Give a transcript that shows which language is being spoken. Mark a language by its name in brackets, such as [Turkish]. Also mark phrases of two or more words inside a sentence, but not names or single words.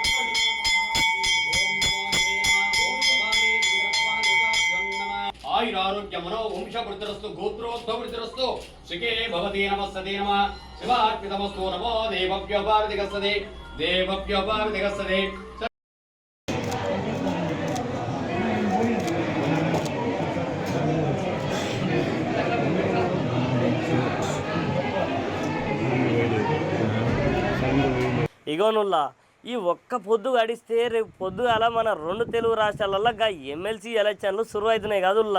[Sanskrit] आयुरारोग्य आरोग्य मनो वंश वृद्धिरस्तु गोत्रोद्भव वृद्धिरस्तु सुखे भवति नमस्ते नमः शिवार्पितमस्तु नमो देवभ्यो पार्वतिगस्सते देवभ्यो पार्वतिगस्सते [Telugu] ఇగోనుల్లా ఈ ఒక్క పొద్దు గడిస్తే రేపు పొద్దుగాల మన 2 తెలుగు రాష్ట్రాలలో [English] MLC elections [Telugu] సురువు అవుతున్నాయి కదుల్లా.